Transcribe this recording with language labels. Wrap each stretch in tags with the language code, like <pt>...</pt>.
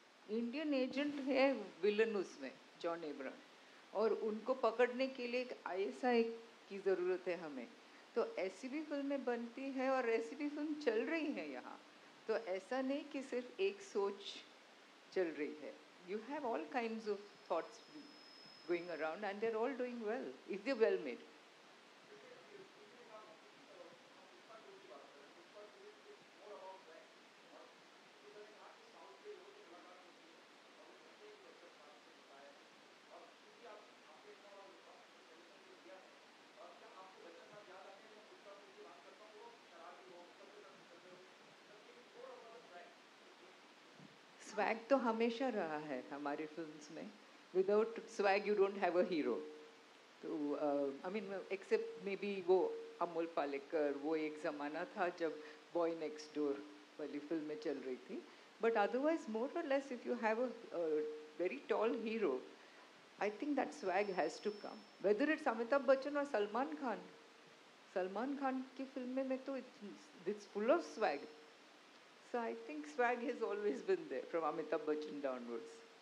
<hi>Indian agent है villain उसमें, John Abraham, और उनको पकड़ने के लिए एक आईएसआई की ज़रूरत है हमें। तो ऐसी भी फिल्में बनती हैं और ऐसी भी फिल्म चल रही हैं यहाँ। तो ऐसा नहीं कि सिर्फ एक सोच चल रही है।</hi> <en>You have all kinds of thoughts going around and they're all doing well, if they're well made.</en> <hi>Swag तो हमेशा रहा है हमारे फिल्म्स में.</hi> <en>Without swag you don't have a hero.</en> <hi>तो</hi> <en>I mean except maybe</en> <hi>वो अमोल पालेकर, वो एक ज़माना था जब बॉय नेक्स्ट डोर वाली फिल्में चल रही थी.</hi> <en>But otherwise more और less if you have a very tall hero, I think that swag has to come. Whether it's Amitabh Bachchan or Salman Khan. Salman Khan</en> <hi>की फिल्में में तो</hi> <en>it's full of swag. So I think swag has always been there from Amitabh Bachchan downwards.</en>